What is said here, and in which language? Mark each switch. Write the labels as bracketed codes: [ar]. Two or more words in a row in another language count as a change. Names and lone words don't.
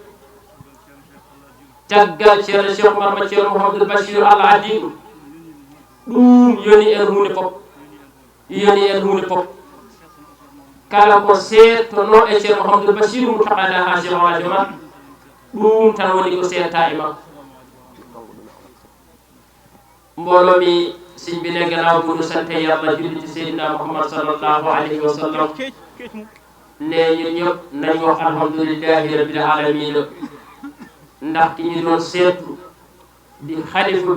[ff] caggal ceerno Cheikh Oumar ma ceerno Mouhamadoul Bachir Allah addi ɗum yoni en hunde pop yoni en hunde pop kala ko seettono e ceerno Mouhamadoul Bachir mo taqada ha Cheikh Oumar Joma ɗum tan woni ko seeta e makko [wo] mbooloo mi simbine gannaaw bu nu sante yàlla julli ci Seydina Muhammad [ar] صلى الله عليه وسلم [wo] ne ñun ñëpp nañu wax [ar] الحمد لله رب العالمين [wo] ndax ki ñu doon seetlu di xalifa